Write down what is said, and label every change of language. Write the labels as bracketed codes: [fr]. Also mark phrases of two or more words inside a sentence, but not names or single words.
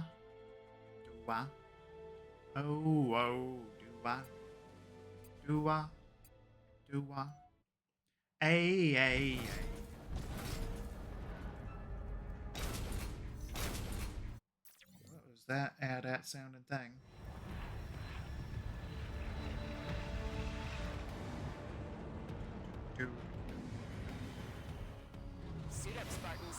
[en] Doo-wah. Oh, oh, doo-wah. Doo-wah. Doo-wah. Ay, ay, ay. What was that AT-AT sounding thing? Doo. Suit up, Spartans.